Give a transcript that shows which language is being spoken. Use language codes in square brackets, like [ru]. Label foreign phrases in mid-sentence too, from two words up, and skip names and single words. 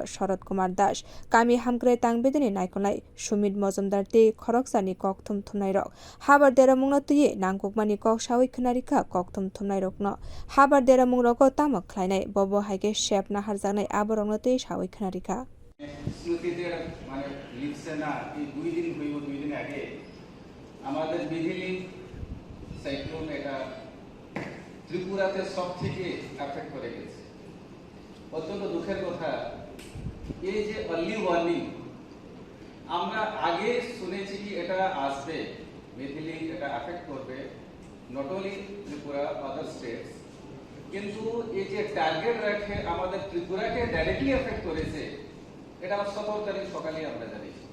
[trp] Sharad Kumar Das kami hamkrai tangbedeni naikolnai Sumit Mojumdar te khoroksani kokthum thumnai rok habar deramungno tuye nangkukmani kok sawi khunarika kokthum thumnai rokno habar deramung roko tamak khlainai bobo haike shep naharjaknai aborokno tuye sawi khunarika [bn] স্মৃতিদের মানে লিখছে না এই দুই দিন আগে আমাদের বিধিলিং সাইক্লোন এটা ত্রিপুরাতে সবথেকে এফেক্ট করে গেছে অত্যন্ত দুঃখের কথা এই যে [en] early warning [bn] আমরা আগে শুনেছি কি এটা আসবে বিধিলিং এটা এফেক্ট করবে [en] not only Tripura other states [bn] কিন্তু এই যে টার্গেট রাখে আমাদের ত্রিপুরাকে [en] directly affect [bn] করেছে এটা 17 তারিখ সকালে আমরা জানি